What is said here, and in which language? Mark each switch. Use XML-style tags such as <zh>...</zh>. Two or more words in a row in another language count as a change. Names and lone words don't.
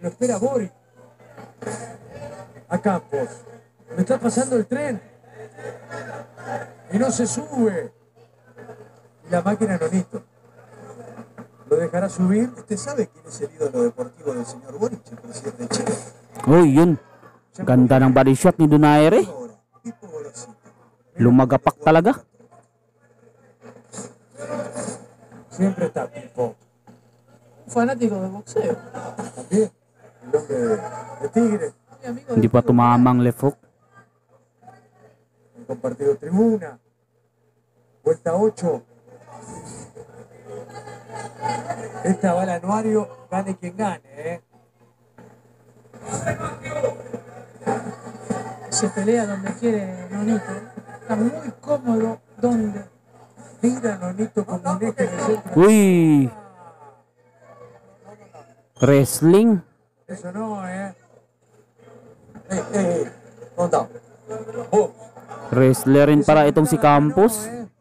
<es>Lo espera Boris. A Campos. Le está pasando el tren. Y no se sube. Y la máquina Nonito. ¿Lo dejará subir? ¿Usted sabe quién es el ídolo deportivo del señor Boric, el presidente de Chile?</es> <tl>uy, yun. Ganda ng body shot ni Donaire.</tl> <es>Ahora, Pipo Gorosito.</es> <tl>Lumagapak talaga.</tl> <es>Siempre está Pipo. Un fanático de boxeo. También. El hombre de Tigre. Mi amigo</es> <tl>Hindi</tl> <es>de</es> <tl>pa tumamang</tl> <en>left hook.</en> <es>Han compartido tribuna. Vuelta 8. Esta va al anuario, gane quien gane, se pelea donde quiere Nonito. Está muy cómodo donde. Mira Nonito como un eje de centro.</es> <tl>Uy, wrestling.</tl> <es>Eso no, ¿Dónde está? Oh,</es> <tl>Wrestler rin para itong si Campos.</tl>